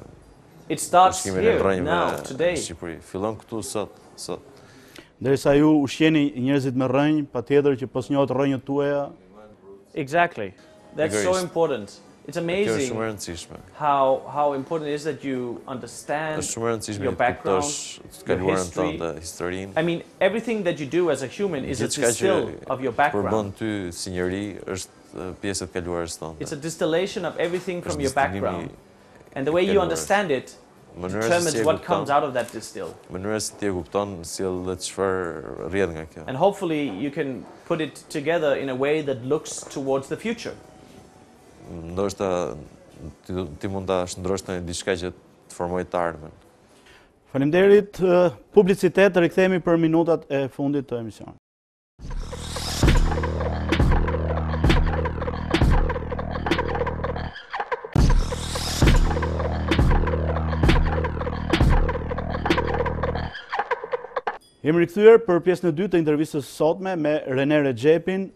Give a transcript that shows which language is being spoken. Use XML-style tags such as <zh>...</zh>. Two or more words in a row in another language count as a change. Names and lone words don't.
<en>It starts here, now, today.</en> <sq>Fillon këtu sot. Derisa ju ushqeni njerëzit me rrënjë, patjetër që pas njohët rrënjët tuaja.</sq> <en>Exactly. That's so important. It's amazing how important it is that you understand your background, your history. I mean, everything that you do as a human is a distill of your background. It's a distillation of everything from your background. And the way you understand it determines what comes out of that distill. And hopefully you can put it together in a way that looks towards the future.</en> <sq>Ndoshta ti mund ta shndrosh në diçka që të formojë të ardhmen. Faleminderit, publicitet, rikthehemi për minutat e fundit të emisionit. Jemi rikthyer për pjesën e dytë të intervistës sotme me Rene Rexhepin,</sq>